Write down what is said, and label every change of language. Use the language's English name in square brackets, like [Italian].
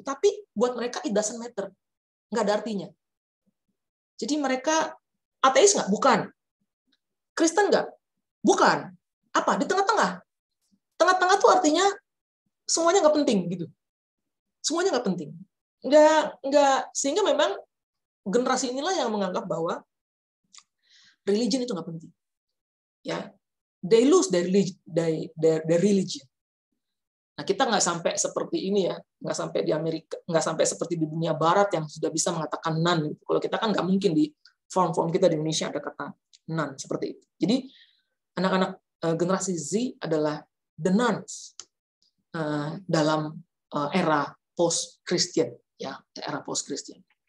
[Indonesian] Tapi buat mereka [English] it doesn't matter, [Indonesian] nggak ada artinya. Jadi mereka ateis nggak? Bukan. Kristen nggak? Bukan. Apa? Di tengah-tengah. Tengah-tengah tuh artinya semuanya nggak penting gitu. Semuanya nggak penting. Nggak, sehingga memang generasi inilah yang menganggap bahwa religion itu nggak penting. [English] Ya, they lose their religion. [Indonesian] Nah, kita nggak sampai seperti ini ya, nggak sampai di Amerika, nggak sampai seperti di dunia Barat yang sudah bisa mengatakan none. Kalau kita kan nggak mungkin di form-form kita di Indonesia ada kata none seperti itu. Jadi anak-anak generasi Z adalah the nuns dalam era post-Christian, ya, era post-Christian.